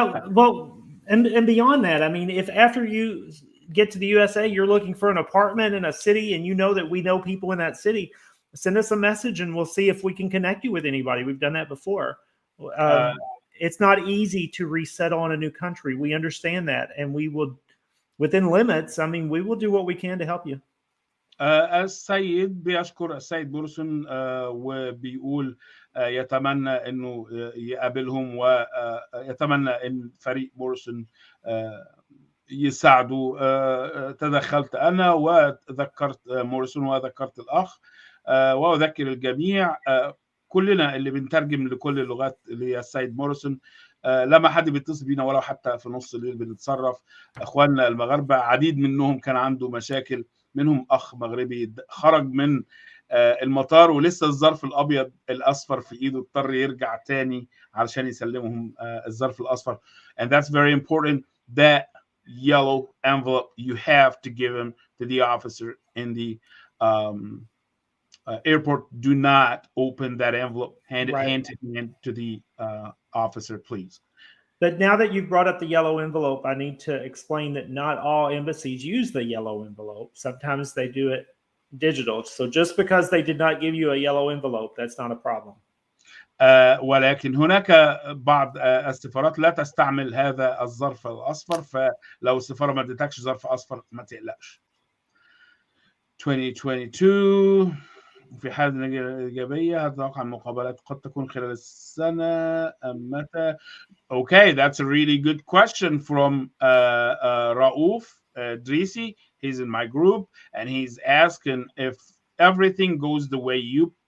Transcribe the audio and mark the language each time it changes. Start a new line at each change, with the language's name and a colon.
English: Well, and beyond that, I mean, if after you get to the USA, you're looking for an apartment in a city, and you know that we know people in that city, send us a message, and we'll see if we can connect you with anybody. We've done that before. It's not easy to resettle in a new country. We understand that, and we will, within limits. I mean, we will do what we can to help you.
Arabic: السيد بيشكر السيد مورسون وبيقول يتمنى انه يقابلهم ويتمنى ان فريق مورسون يساعدوا. تدخلت انا وذكرت مورسون وذكرت الاخ واذكر الجميع كلنا اللي بنترجم لكل اللغات للسيد مورسون. لما حد بيتصل بينا ولو حتى في نص الليل بنتصرف. اخواننا المغاربه عديد منهم كان عنده مشاكل، منهم اخ مغربي خرج من المطار ولسه الظرف الابيض الاصفر في ايده، اضطر يرجع تاني علشان يسلمهم الظرف الاصفر.
English: And that's very important. That yellow envelope, you have to give him to the officer in the airport. Do not open that envelope. Hand it to the officer, please. But now that you've brought up the yellow envelope, I need to explain that not all embassies use the yellow envelope. Sometimes they do it digital. So just because they did not give you a yellow envelope, that's not a problem.
Arabic: ولكن هناك بعض السفارات لا تستعمل هذا الظرف الأصفر، فلو السفارة ما ادتكش ظرف أصفر ما تقلقش. 2022 في حال النتيجة الإيجابية هتتوقع المقابلات قد تكون خلال السنة أم متى؟
English: Okay, that's a really good question from Raouf Drisi. He's in my group, and he's asking if everything goes the way you